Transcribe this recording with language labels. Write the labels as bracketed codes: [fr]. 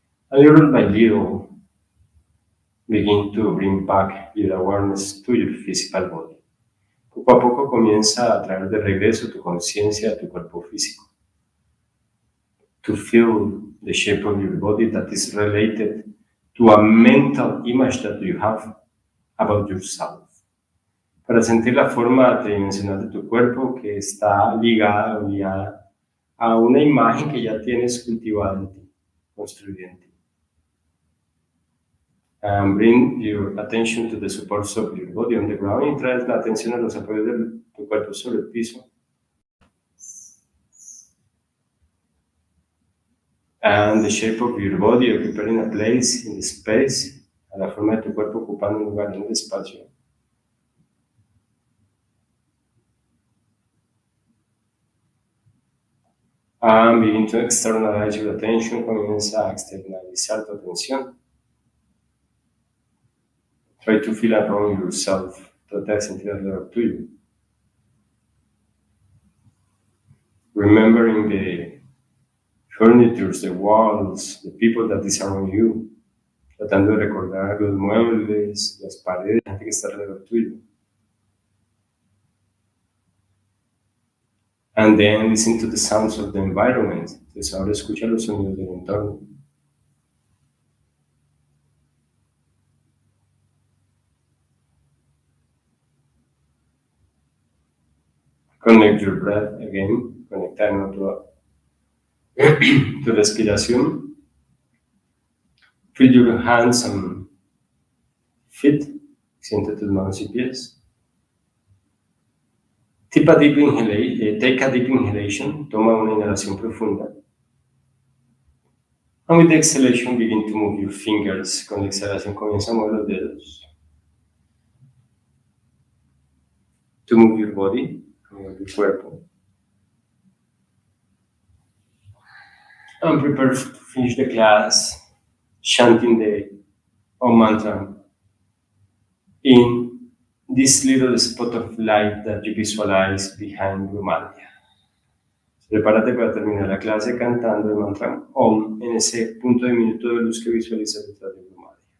[en] And little by little, begin to bring back your awareness to your physical body. [es] Poco a poco comienza a traer de regreso tu conciencia a tu cuerpo físico. [en] To feel the shape of your body that is related to a mental image that you have about yourself. [es] Para sentir la forma tridimensional de tu cuerpo que está ligada o guiada a una imagen que ya tienes cultivada en ti, construida en ti. [en] And bring your attention to the supports of your body on the ground [es] y traes la atención a los apoyos de tu cuerpo sobre el piso. [en] And the shape of your body occupying a place in the space, [es] a la forma de tu cuerpo ocupando un lugar en el espacio. [en] And begin to externalize your attention, [es] comienza a externalizar tu atención. [en] Try to feel around yourself, [es] trata de sentir alrededor tuyo. [en] Remembering the furniture, the walls, the people that is around you. [es] Tratando de recordar los muebles, las paredes, la gente que está alrededor tuyo. [en] And then listen to the sounds of the environment. [es] Entonces ahora escucha los sonidos del entorno. [en] Connect your breath again. [es] Conecta de nuevo tu respiración. [en] Feel your hands and feet. [es] Siente tus manos y pies. [en] Take a deep inhalation. [es] Toma una inhalación profunda. [en] And with the exhalation, begin to move your fingers. [es] Con la exhalación comienza a mover los dedos. [en] To move your body, [es] mover tu cuerpo. [en] And prepare to finish the class chanting the Om mantra in this little spot of light that you visualize behind Brahmaya. [es] Prepárate para terminar la clase cantando el mantra Om en ese punto de minuto de luz que visualizas detrás de Brahmaya.